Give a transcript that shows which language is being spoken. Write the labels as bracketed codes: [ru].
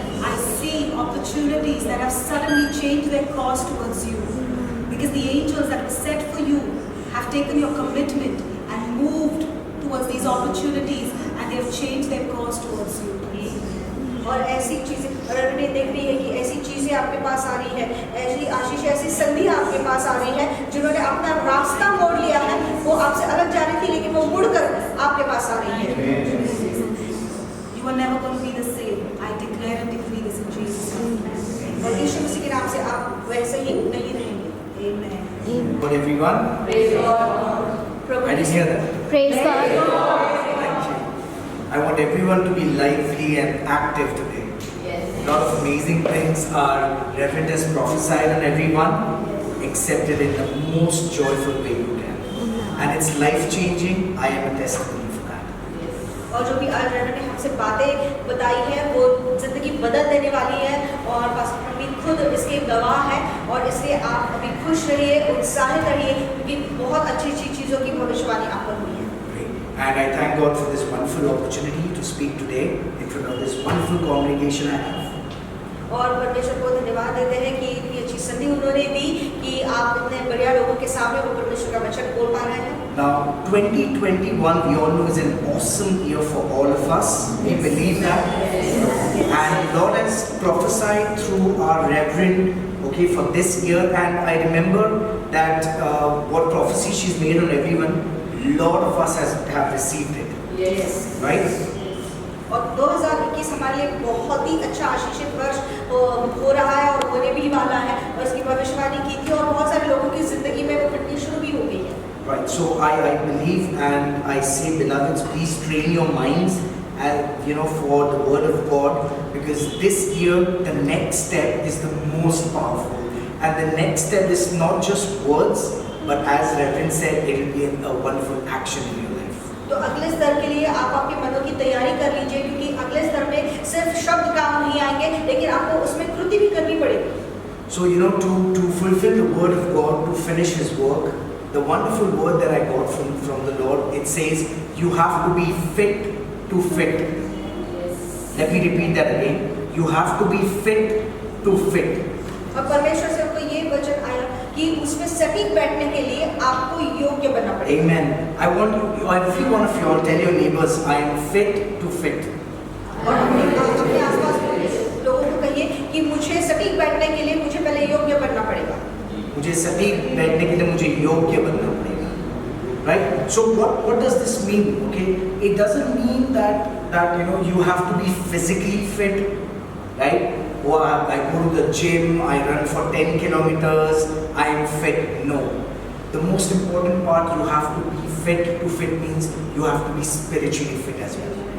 [en] I see opportunities that have suddenly changed their course towards you. Because the angels that were set for you have taken your commitment and moved towards these opportunities, and they have changed their course towards you. [hi] और ऐसी चीजें उन्हें देख रही है कि ऐसी चीजें आपके पास आ रही है, ऐसी आशीष, ऐसी संधि आपके पास आ रही है, जिन्होंने अपना रास्ता मोड़ लिया है, वो आपसे अलग जा रही थी लेकिन वो मुड़कर आपके पास आ रही है। [en] You are never going to be the same. I declare and decree this in Jesus' name. [hi] और यीशु मसीह के नाम से आप वैसे ही नहीं रहेंगे। [en] Amen. Good everyone. Praise God। I didn't hear that. Praise God. Thank you. I want everyone to be lively and active today. A lot of amazing things our Reverend has prophesied on everyone, accept it in the most joyful way you can. And it's life-changing. I am a testimony for that. [hi] और जो भी आज reverend ने हमसे बातें बताई है वो जिंदगी बदल देने वाली है, और पास्टर प्रवीण खुद इसके गवाह है, और इसलिए आप अभी खुश रहिए, उत्साहित रहिए, क्योंकि बहुत अच्छी अच्छी चीज़ों की भविष्यवाणी आप पर हुई है। [en] And I thank God for this wonderful opportunity to speak today in front of this wonderful congregation I have. [hi] और परमेश्वर को धन्यवाद देते हैं कि इतनी अच्छी संधि उन्होंने दी कि आप इतने बढ़िया लोगों के सामने वो परमेश्वर का वचन बोल पा रहे हैं। [en] Now, 2021 we all know is an awesome year for all of us. We believe that. And Lord has prophesied through our Reverend, okay, for this year. And I remember that what prophecy she's made on everyone, lot of us have received it. Yes. Right? [hi] और 2021 हमारे लिए बहुत ही अच्छा आशीषित वर्ष हो रहा है और होने भी वाला है, और इसकी भविष्यवाणी की थी और बहुत सारे लोगों की जिंदगी में वो घटनी शुरू भी हो गई है। [en] Right. So I believe and I say, beloveds, please train your minds for the word of God, because this year the next step is the most powerful, and the next step is not just words, but as Reverend said, it will be a wonderful action in your life. [hi] तो अगले स्तर के लिए आप आपके मनों की तैयारी कर लीजिए, क्योंकि अगले स्तर में सिर्फ शब्द काम नहीं आएंगे, लेकिन आपको उसमें कृति भी करनी पड़ेगी। [en] So to fulfill the word of God, to finish His work, the wonderful word that I got from the Lord, it says you have to be fit to fit. Let me repeat that again. You have to be fit to fit. [hi] और परमेश्वर से हमको ये वचन आया कि उसमें सटीक बैठने के लिए आपको योग्य बनना पड़ेगा। [en] Amen. I want you, every one of you all, tell your neighbors, I am fit to fit. [hi] और अपने आसपास के लोगों को कहिए कि मुझे सटीक बैठने के लिए मुझे पहले योग्य बनना पड़ेगा। मुझे सटीक बैठने के लिए मुझे योग्य बनना पड़ेगा। [en] Right? So what does this mean? Okay, it doesn't mean that you have to be physically fit, right? Or I go to the gym, I run for 10 kilometers, I am fit. No. The most important part, you have to be fit to fit means you have to be spiritually fit as well.